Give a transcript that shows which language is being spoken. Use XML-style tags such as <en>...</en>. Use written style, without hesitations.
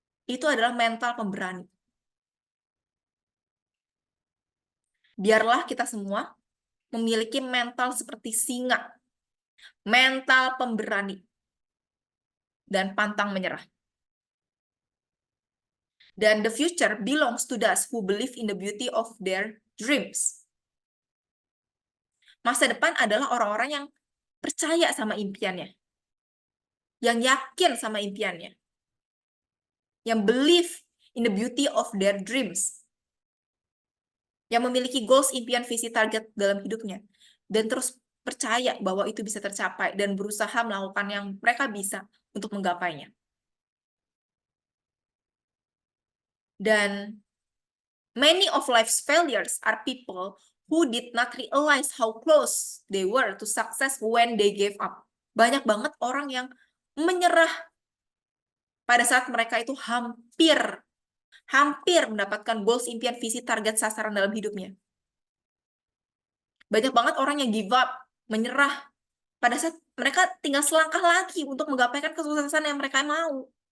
<id>itu adalah mental pemberani. Biarlah kita semua memiliki mental seperti singa, mental pemberani, dan pantang menyerah. Dan</id> <en>the future belongs to those who believe in the beauty of their dreams.</en> <id>Masa depan adalah orang-orang yang percaya sama impiannya, yang yakin sama impiannya, yang</id> <en>believe in the beauty of their dreams,</en> <id>yang memiliki goals, impian, visi, target dalam hidupnya, dan terus percaya bahwa itu bisa tercapai dan berusaha melakukan yang mereka bisa untuk menggapainya. Dan</id> <en>many of life's failures are people who did not realize how close they were to success when they gave up.</en> <id>Banyak banget orang yang menyerah pada saat mereka itu hampir mendapatkan goals, impian, visi, target, sasaran dalam hidupnya. Banyak banget orang yang</id> <en>give up,</en> <id>menyerah pada saat mereka tinggal selangkah lagi untuk menggapaikan kesuksesan yang mereka mau.</id>